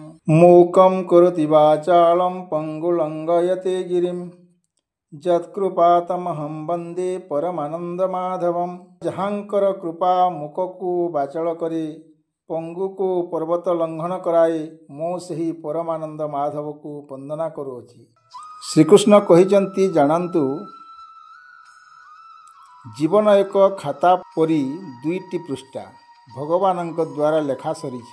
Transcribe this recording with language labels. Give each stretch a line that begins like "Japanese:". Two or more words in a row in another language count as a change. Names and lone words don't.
Sanskrit: मूकं करोति वाचालं पङ्गुलङ्घयते गिरिं यत्कृपातमहं वन्दे परमानन्दमाधवं।
Odia: ଯାହାଙ୍କର କୃପା ମୁକକୁ ବାଚାଳ କରି ପଙ୍ଗୁକୁ ପର୍ବତ ଲଙ୍ଘନ କରାଏ, ମୁଁ ସେହି ପରମାନନ୍ଦ ମାଧବକୁ ବନ୍ଦନା କରୁଅଛି। ଶ୍ରୀକୃଷ୍ଣ କହିଛନ୍ତି, ଜାଣନ୍ତୁ, ଜୀବନ ଏକ ଖାତା ପରି ଦୁଇଟି ପୃଷ୍ଠା ଭଗବାନଙ୍କ ଦ୍ୱାରା ଲେଖା ସରିଛି।